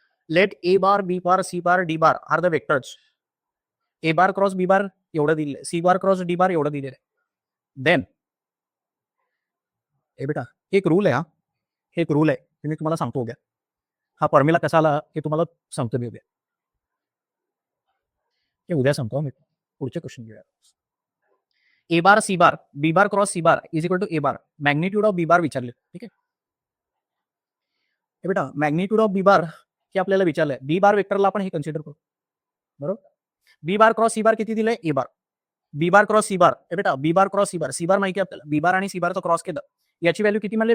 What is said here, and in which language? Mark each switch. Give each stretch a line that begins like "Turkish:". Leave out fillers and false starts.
English: Let A bar B bar C bar D bar are the vectors.
Marathi: A bar cross B bar एवढं दिलेलं आहे, C बार cross D बार एवढं दिलेलं आहे. Then हे बेटा एक रूल आहे, हा हे एक रूल आहे, ते मी तुम्हाला सांगतो उद्या. हा फॉर्म्युला कसा आला हे तुम्हाला सांगतो मी उद्या. हे उद्या सांगतो मी. पुढचे क्वेश्चन घेऊया.
English: A bar C bar B bar cross C bar is equal to A bar.
Marathi: Magnitude of B bar विचारले, ठीक आहे. हे बेटा मॅग्निट्यूड ऑफ बी बार हे आपल्याला विचारलंय. बी बार वेक्टरला आपण हे कन्सिडर करू, बरोबर. बी बार क्रॉस सी बार किती दिलंय? ए बार. बी बार क्रॉस सी बार, हे बेटा बी बार क्रॉस सी बार, सी बार माहिती आहे आपल्याला, बी बार आणि सी बारचं क्रॉस केलं याची व्हॅल्यू किती म्हणले?